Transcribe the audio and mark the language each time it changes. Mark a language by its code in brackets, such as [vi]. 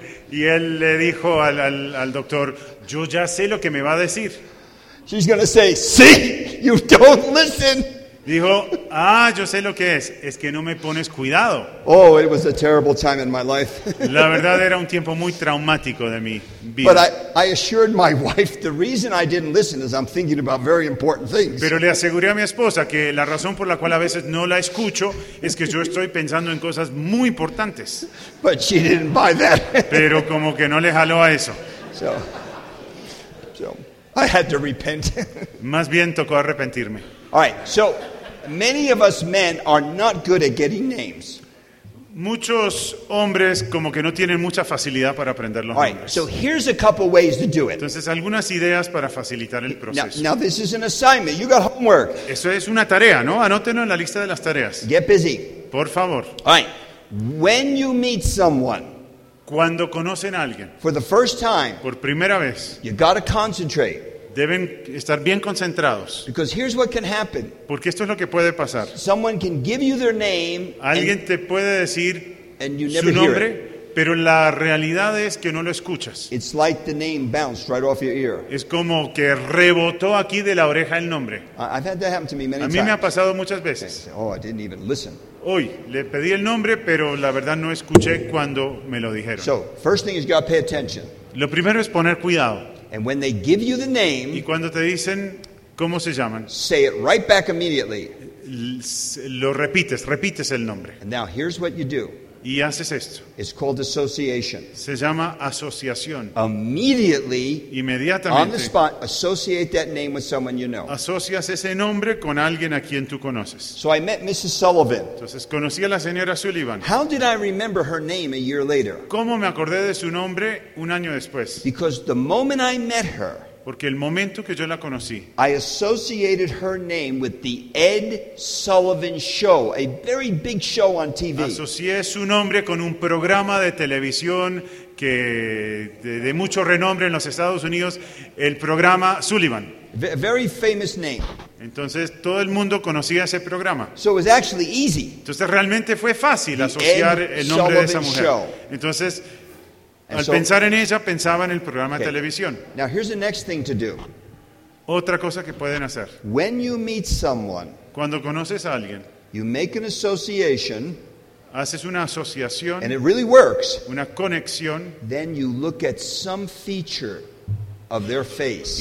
[es] Y él le dijo al doctor, yo ya sé lo que me va a decir. [en] She's gonna say, see, you don't listen. [es] Dijo, ah, yo sé lo que es que no me pones cuidado. [en] Oh, it was a terrible time in my life. [es] La verdad era un tiempo muy traumático de mi vida. [en] But I assured my wife, the reason I didn't listen is I'm thinking about very important things. [es] Pero le aseguré a mi esposa que la razón por la cual a veces no la escucho es que yo estoy pensando en cosas muy importantes. [en] But she didn't buy that. [es] Pero como que no le jaló a eso. [en] So I had to repent. [es] Más bien tocó arrepentirme. [en] All right, so many of us men are not good at getting names. [es] Muchos hombres como que no tienen mucha facilidad para aprender los nombres. [en] So here's a couple ways to do it. [es] Entonces, algunas ideas para facilitar el proceso. [en] Now this is an assignment. You got homework. [es] Eso es una tarea, ¿no? Anótenlo en la lista de las tareas. [en] Get busy. [es] Por favor. [en] All right. When you meet someone, [es] cuando conocen a alguien, [en] for the first time, [es] por primera vez, [en] you got to concentrate. [es] Deben estar bien concentrados. [en] Because here's what can happen. [es] Porque esto es lo que puede pasar. [en] Someone can give you their name, [es] alguien te puede decir su nombre, pero la realidad es que no lo escuchas. [en] It's like the name bounced right off your ear. [es] Es como que rebotó aquí de la oreja el nombre. [en] I've had that happen to me many times. [es] A mí me ha pasado muchas veces. [en] Oh, I didn't even listen. [es] Hoy le pedí el nombre, pero la verdad no escuché cuando me lo dijeron. [en] So, first thing is you gotta pay attention. [es] Lo primero es poner cuidado. [en] And when they give you the name, [es] y cuando te dicen cómo se llaman, [en] say it right back immediately. [es] Lo repites el nombre. [en] And now here's what you do. [es] Y haces esto. [en] It's called association. [es] Se llama asociación. [en] Immediately, [es] inmediatamente, [en] on the spot, associate that name with someone you know. [es] Asocias ese nombre con alguien a quien tú conoces. [en] So I met Mrs. Sullivan. [es] Entonces conocí a la señora Sullivan. [en] How did I remember her name a year later? [es] ¿Cómo me acordé de su nombre un año después? [en] Because the moment I met her, [es] porque el momento que yo la conocí, [en] I associated her name with the Ed Sullivan Show, a very big show on TV. [es] Asocié su nombre con un programa de televisión que de mucho renombre en los Estados Unidos, el programa Sullivan. [en] A very famous name. [es] Entonces todo el mundo conocía ese programa. [en] So it was actually easy. [es] Entonces realmente fue fácil asociar el nombre de esa mujer. Entonces al pensar en ella, pensaba en el programa de televisión. [en] Now here's the next thing to do. [es] Otra cosa que pueden hacer. [en] When you meet someone, [es] cuando conoces a alguien, [en] you make an association, [es] haces una asociación, [en] and it really works, [es] una conexión, [en] then you look at some feature of their face.